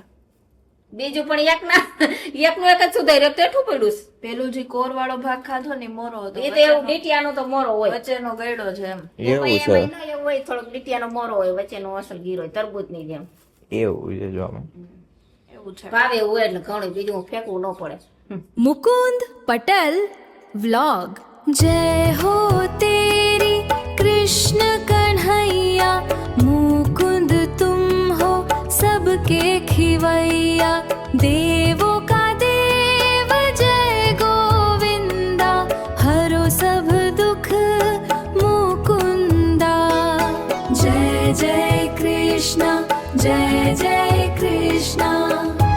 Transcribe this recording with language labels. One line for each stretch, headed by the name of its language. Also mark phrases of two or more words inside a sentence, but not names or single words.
Gujarati: બીજું પણ એકનું એક જ સુધાર્યું તેઠું પડ્યું છે. પેલું જે કોર વાળો ભાગ ખાધો ને મોરો હતો એ તો એવું ડીટિયાનો તો મોરો હોય વચ્ચેનો ગયડો છે એમ એવું છે. એમાં ના એવું હોય થોડોક ડીટિયાનો મોરો હોય વચ્ચેનો અસલ ગીરો હોય તરબૂચ ની જેમ એવું છે. જો આમાં એવું છે ભાવે એવું હોય એટલે ઘણું બીજું ફેંકવું ન પડે.
Hindi: मुकुंद पटल व्लॉग जय हो तेरी कृष्ण कन्हैया मुकुंद तुम हो सबके खिवैया देवो का देव जय गोविंदा हरो सब दुख मुकुंदा जय जय कृष्ण जय जय कृष्ण